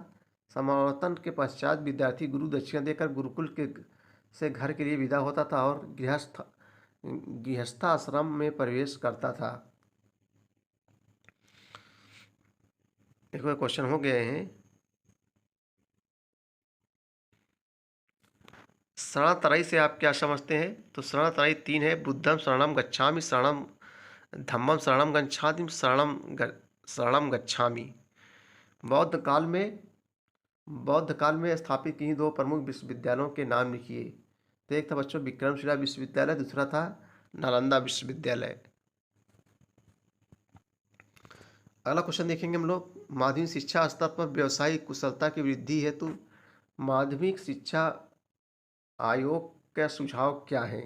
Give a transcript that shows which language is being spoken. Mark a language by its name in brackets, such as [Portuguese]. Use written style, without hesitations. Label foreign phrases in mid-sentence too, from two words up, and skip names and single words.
[Hindi] समावर्तन के पश्चात विद्यार्थी गुरु दक्षिणा देकर गुरुकुल के से घर के लिए विदा होता था और गृहस्थाश्रम में प्रवेश करता था। देखो क्वेश्चन हो गए हैं। शरणातराई से आप क्या समझते हैं? तो शरणातराई 3 है। [Pali] बुद्धम शरणम गच्छामि, शरणम धम्मम शरणम गच्छामि, शरणम गच्छामि। [Hindi] बौद्ध काल में स्थापित किन्हीं 2 प्रमुख विश्वविद्यालयों के नाम लिखिए। तो एक था बच्चों विक्रमशिला विश्वविद्यालय, दूसरा था नालंदा विश्वविद्यालय। अगला क्वेश्चन देखेंगे हम लोग, माध्यमिक शिक्षा स्तर पर व्यवसायिक कुशलता की वृद्धि हेतु माध्यमिक शिक्षा आयोग का सुझाव क्या है?